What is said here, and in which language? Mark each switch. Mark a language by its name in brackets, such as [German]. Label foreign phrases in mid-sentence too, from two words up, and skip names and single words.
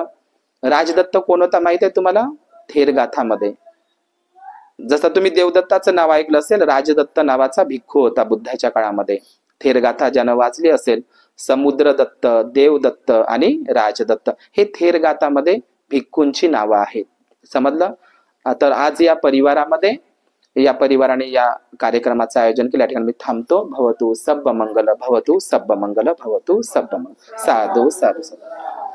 [Marathi] राजदत्त कोण होता माहित आहे तुम्हाला? थेरगाथामध्ये जसं तुम्ही देवदत्ताचं नाव ऐकलं असेल, राजदत्त नावाचा भिक्खू होता बुद्धाच्या काळामध्ये. थेरगाथा ज्यानं वाचली असेल, समुद्रदत्त, देवदत्त आणि राजदत्त हे थेरगाथामध्ये भिक्खूंची नावं आहेत, समजलं. तर आज या परिवारामध्ये, या परिवाराने या कार्यक्रमाचं आयोजन केलं. या ठिकाणी मी थांबतो. [Pali] भवतु सब्ब मंगल, भवतु सब्ब मंगल, भवतु सब्ब मंगल. साधू साधू साधू.